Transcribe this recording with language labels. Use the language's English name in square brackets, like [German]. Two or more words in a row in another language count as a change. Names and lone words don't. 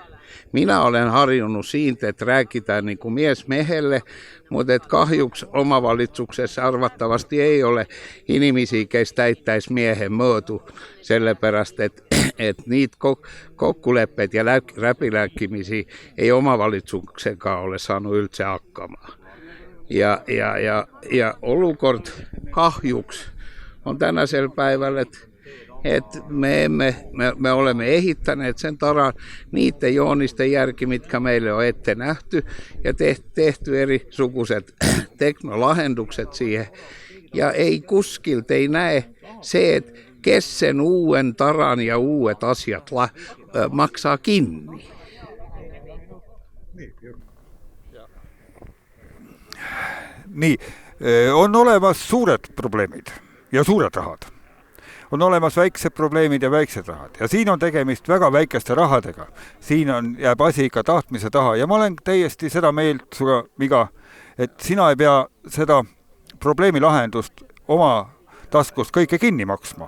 [Finnish] Minä olen harjunut siitä, että rääkitään niin kuin mies mehelle, mutta että kahjuks omavalituksessa arvattavasti ei ole inimisiä, keistä täittäisi miehen möötu sellepärast, että niitä kokkuleppet ja räpiläkkimisiä ei omavalitsuksenkaan ole saanut yltse akkamaan. [Estonian] Ja olukord kahjuks on [Finnish] tänäisellä päivällä, että me olemme ehittäneet sen Taran niiden joonisten järki, mitkä meille on ette nähty, ja tehty eri sukuiset teknolahendukset siihen. Ja ei kuskilta ei näe se, että kes sen uuden Taran ja uudet asiat maksaa kiinni. [Estonian] Nii, on olemas suured probleemid ja suured rahad. On olemas väiksed probleemid ja väiksed rahad. Ja siin on tegemist väga väikeste rahadega. Siin jääb asi ikka tahtmise taha. Ja ma olen täiesti seda meelt suga, Miga, et sina ei pea seda probleemi lahendust oma taskust kõike kinni maksma.